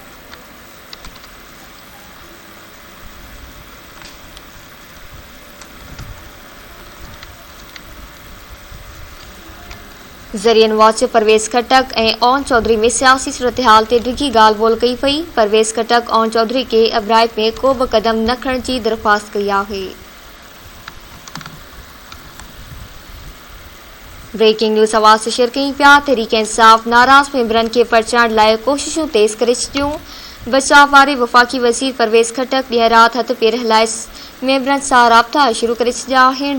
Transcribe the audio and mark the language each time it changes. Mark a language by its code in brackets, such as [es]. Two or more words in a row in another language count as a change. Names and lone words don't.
[sd] ज़रियन वॉच परवेज़ खटक ऐं ओन चौधरी में सियासी सूरतहाल ते डिघी ॻाल्हि ॿोल कई वई। परवेज़ खटक ओन चौधरी के अब्राइब में को बि कदम न खणण जी दरख़्वास्त कई आहे। [en] breaking news [sd] आवाज़ शेयर कयूं पिया। तहरीक इंसाफ नाराज़ मेंबरनि के परचण लाइ कोशिशूं तेज़ करे छॾियूं। बचाव वारे वफ़ाक़ी वज़ीर परवेज़ खटक ॾींहुं राति हथ पेर हलाए मेंबरनि सां राब्ता शुरू करे छॾिया आहिनि।